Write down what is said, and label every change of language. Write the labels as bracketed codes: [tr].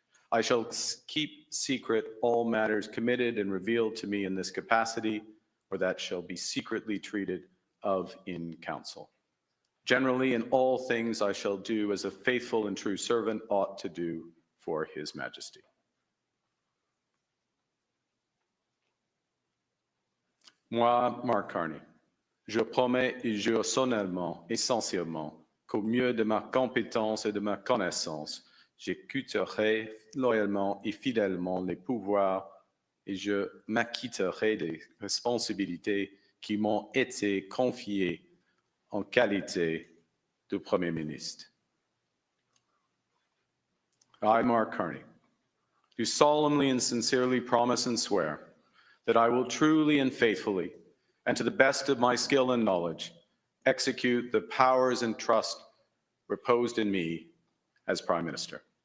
[en] I shall keep secret all matters committed and revealed to me in this capacity, or that shall be secretly treated of in council. Generally, in all things I shall do as a faithful and true servant ought to do for His Majesty. [fr] Moi, Mark Carney, je promets et jure solennellement et sincèrement qu'au mieux de ma compétence et de ma connaissance, j'écouterai loyalement et fidèlement les pouvoirs et je m'acquitterai des responsabilités qui m'ont été confiées en qualité de Premier ministre. [en] I, Mark Carney, do solemnly and sincerely promise and swear that I will truly and faithfully, and to the best of my skill and knowledge, execute the powers and trust reposed in me as Prime Minister.